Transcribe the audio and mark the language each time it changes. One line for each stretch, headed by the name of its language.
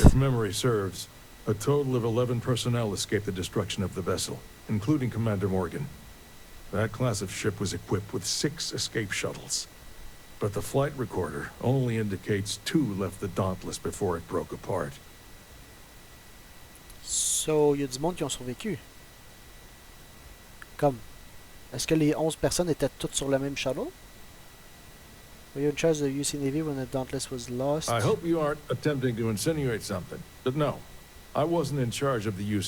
English: If memory serves, a total of 11 personnel escaped the destruction of the vessel, including Commander Morgan. That class of ship was equipped with 6 escape shuttles. But the flight recorder only indicates 2 left the Dauntless before it broke apart.
French: So, il y a du monde qui ont survécu. Comme, est-ce que les 11 personnes étaient toutes sur le même shuttle?
English: Were you in charge of the UC Navy when the Dauntless was lost? I hope you aren't attempting to insinuate something, but no. I wasn't in charge of the UC